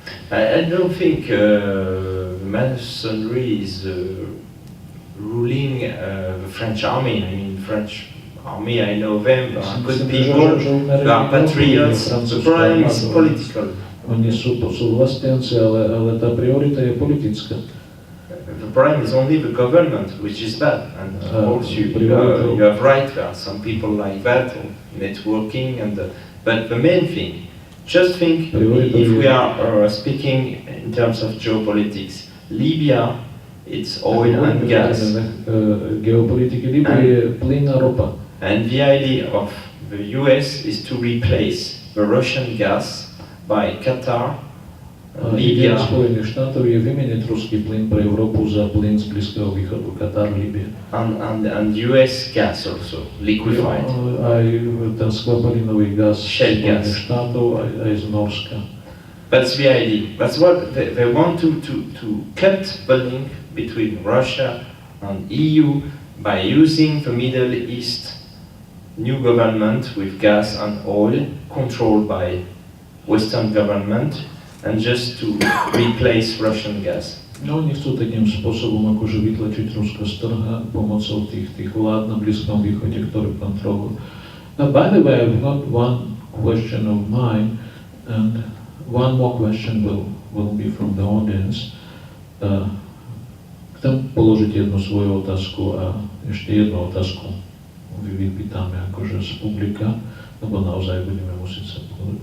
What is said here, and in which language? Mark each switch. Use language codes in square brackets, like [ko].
[en] I don't think mercenary is ruling the French army. I mean, French army, I know them, they are good people, they are patriots. The problem is political. [sk] Oni sú vlastenci, ale tá priorita je politická. [en] The problem is only the government, which is bad. And of course, you have right, there are some people like that, networking, but the main thing, just think, if we are speaking in terms of geopolitics, Libya, it's oil and gas. [sk] Geopolitiky Libye je plyn a ropa. [en] And the idea of the US is to replace the Russian gas by Qatar, Libya. [sk] Spojených štátov je vymeniť ruský plyn pre Európu za plyn z Blízkeho východu, Katar, Libia. [en] And US gas also, liquefied. [sk] Aj ten skvapalinový gaz [en] Shell [sk] Spojených [en] gas. [sk] štátov, aj z Norska. [en] That's the idea. That's what they want to cut the link between Russia and EU by using the Middle East new government with gas and oil controlled by Western government and just to replace Russian gas. [sk] No, oni chcú takým spôsobom akože vytlačiť Rusko z trha pomocou tých vlád na Blízkom východe, ktoré kontrolujú. [en] By the way, I've got one question of mine, and one more question will be from the audience. [sk] Chcem položiť jednu svoju otázku a ešte jednu otázku vypýtame akože z publika, lebo naozaj budeme musieť sa povedať.